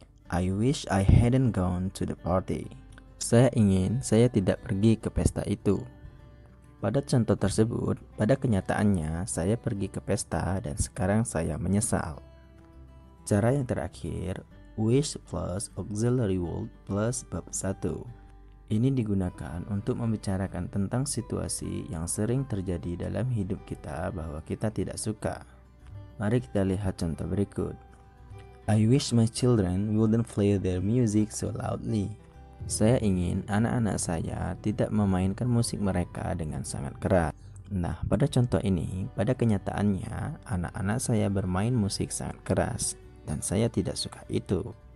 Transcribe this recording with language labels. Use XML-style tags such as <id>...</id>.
<en>I wish I hadn't gone to the party.</en> <id>Saya ingin saya tidak pergi ke pesta itu. Pada contoh tersebut, pada kenyataannya saya pergi ke pesta dan sekarang saya menyesal. Cara yang terakhir,</id> <en>wish plus auxiliary word plus verb 1.</en> <id>Ini digunakan untuk membicarakan tentang situasi yang sering terjadi dalam hidup kita bahwa kita tidak suka. Mari kita lihat contoh berikut.</id> <en>I wish my children wouldn't play their music so loudly.</en> <id>Saya ingin anak-anak saya tidak memainkan musik mereka dengan sangat keras. Nah, pada contoh ini, pada kenyataannya, anak-anak saya bermain musik sangat keras, dan saya tidak suka itu.</id>